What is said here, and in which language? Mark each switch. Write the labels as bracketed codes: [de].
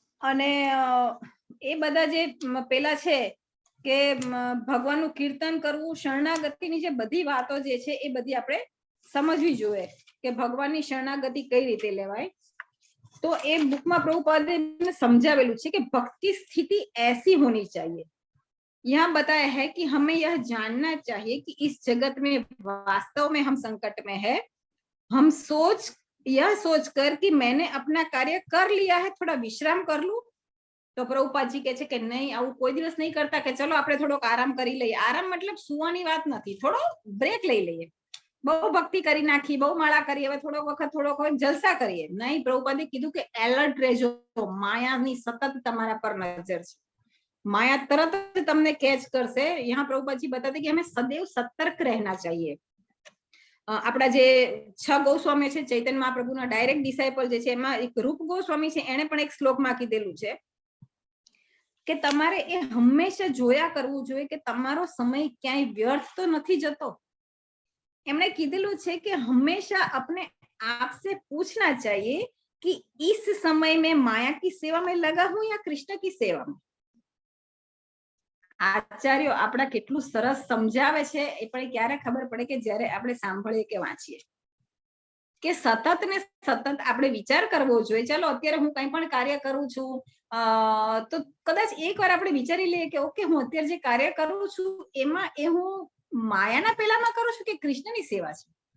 [gu] અને એ બધા જે પેલા છે કે ભગવાનનું કીર્તન કરવું, શરણાગતિની જે બધી વાતો જે છે એ બધી આપણે સમજવી જોઈએ કે ભગવાનની શરણાગતિ કઈ રીતે લેવાય. તો એ બુકમાં પ્રભુપાદે સમજાવેલું છે કે ભક્તિ સ્થિતિ [hi] ऐसी होनी चाहिए. यहाँ बताया है कि हमें यह जानना चाहिए कि इस जगत में वास्तव में हम संकट में है. हम यह सोच कर कि मैंने अपना कार्य कर लिया है, थोड़ा विश्राम कर लूं. [gu] તો પ્રભુપાદજી કહે છે કે નહીં, આવું કોઈ દિવસ નહીં કરતા કે ચલો આપણે થોડોક આરામ કરી લઈએ. આરામ મતલબ સુવાની વાત નથી, થોડો બ્રેક લઈ લઈએ. બહુ ભક્તિ કરી નાખી, બહુ માળા કરી, હવે થોડોક વખત થોડોક જલસા કરીએ. નહીં, પ્રભુપાદે કીધું કે એલર્ટ રહેજો, માયાની સતત તમારા પર નજર છે. માયા તરત જ તમને કેચ કરશે. [hi] यहाँ [gu] પ્રભુપાદજી બતાતે કે [hi] हमें सदैव सतर्क रहना चाहिए. [gu] આપણા જે 6 ગોસ્વામી છે, ચૈતન્ય મહાપ્રભુના ડાયરેક્ટ ડિસાઇપલ જે છે, એમાં એક રૂપ ગોસ્વામી છે, એને પણ એક શ્લોકમાં કીધેલું છે કે તમારે એ હંમેશા જોયા કરવું જોઈએ કે તમારો સમય ક્યાંય વ્યર્થ તો નથી જતો. એમણે કીધેલું છે કે હંમેશા [hi] अपने आप से पूछना चाहिए कि इस समय में माया की सेवा में लगा हूं या कृष्ण की सेवा में. [gu] આચાર્યો આપણા કેટલું સરસ સમજાવે છે એ પણ ક્યારે ખબર પડે કે જ્યારે આપણે સાંભળીએ કે વાંચીએ કે સતત ને સતત આપણે વિચાર કરવો જોઈએ. ચાલો અત્યારે હું કંઈ પણ કાર્ય કરું છું તો કદાચ એકવાર આપણે વિચારી લઈએ કે ઓકે, હું અત્યારે જે કાર્ય કરું છું એમાં એ હું માયાના પેલામાં કરું છું કે કૃષ્ણની સેવા છે.